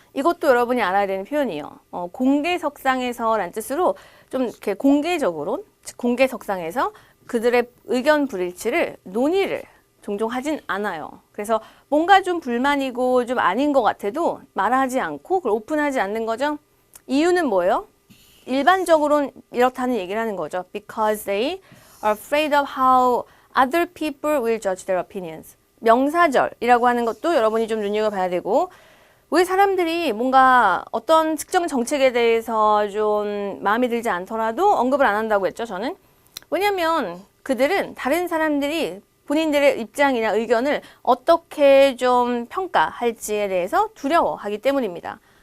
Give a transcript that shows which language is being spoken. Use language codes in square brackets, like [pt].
[ko] 이것도 여러분이 알아야 되는 표현이에요. 공개석상에서란 뜻으로 좀 이렇게 공개적으로 공개석상에서 그들의 의견 불일치를 논의를 종종 하진 않아요. 그래서 뭔가 좀 불만이고 좀 아닌 것 같아도 말하지 않고 그걸 오픈하지 않는 거죠. 이유는 뭐예요? 일반적으로는 이렇다는 얘기를 하는 거죠. [en] Because they are afraid of how other people will judge their opinions. [ko] 명사절이라고 하는 것도 여러분이 좀 눈여겨봐야 되고 왜 사람들이 뭔가 어떤 특정 정책에 대해서 좀 마음에 들지 않더라도 언급을 안 한다고 했죠, 저는. 왜냐면 그들은 다른 사람들이 본인들의 입장이나 의견을 어떻게 좀 평가할지에 대해서 두려워하기 때문입니다.